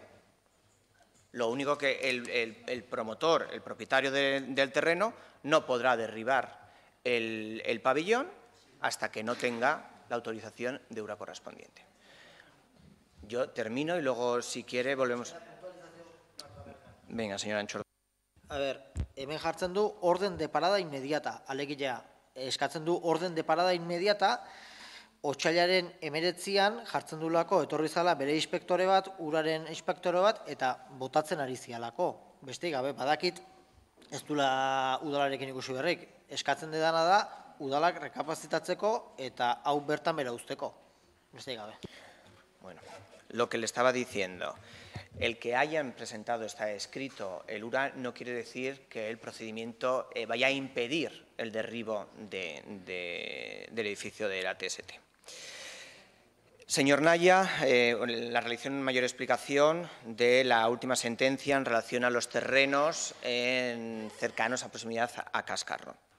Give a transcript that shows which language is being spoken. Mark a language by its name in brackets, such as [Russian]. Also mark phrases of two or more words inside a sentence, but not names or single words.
[Spanish] Lo único que el promotor, el propietario del terreno, no podrá derribar el pabellón hasta que no tenga la autorización de URA correspondiente. Yo termino y luego, si quiere, volvemos. Venga, señora Antxordo. A ver, [Basque] hemen jartzen du [Spanish] orden de parada inmediata, [Basque] alegia, eskatzen du [Spanish] orden de parada inmediata, [Basque] otsailaren 19an jartzen duelako etorri zala bere inspektore bat, uraren inspektore bat, eta botatzen ari zialako. Besteik gabe, badakit, ez duela udalarekin ikusi berrik, eskatzen dedana da, udalak rekapazitatzeko eta hau bertan bera uzteko. Besteik gabe. [Spanish] Bueno, lo que le estaba diciendo, el que hayan presentado está escrito el URA no quiere decir que el procedimiento vaya a impedir el derribo del edificio de la TST. Señor Naya, la realización en mayor explicación de la última sentencia en relación a los terrenos cercanos a proximidad a Cascarro.